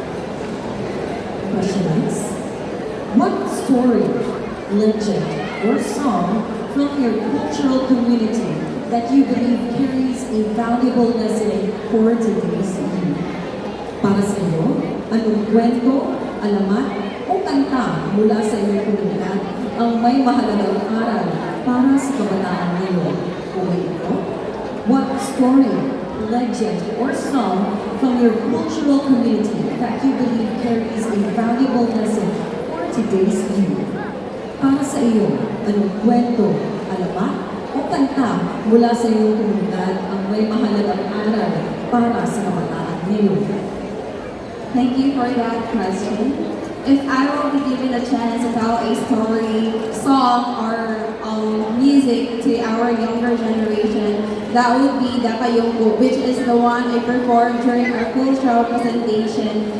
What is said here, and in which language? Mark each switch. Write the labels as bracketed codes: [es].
[en] Question is, what story, legend, or song from your cultural community that you believe carries a valuable lesson for today's youth? [tl] Para sa iyo, anong kwento, alamat, o kanta mula sa iyong komunidad ang may mahalagang aral para sa kabataan ngayon? Uwi ito? [en] What story, legend, or song from your cultural community that you believe carries a valuable lesson for today's youth? [tl] Para sa iyo, anong kwento, alamat, o kanta mula sa iyong komunidad ang may mahalagang aral para sa kabataan ngayon? [en] Thank you for that question. If I will be given a chance to tell a story, song, or music to our younger generation, that would be Dakayungko, which is the one I performed during our cultural presentation.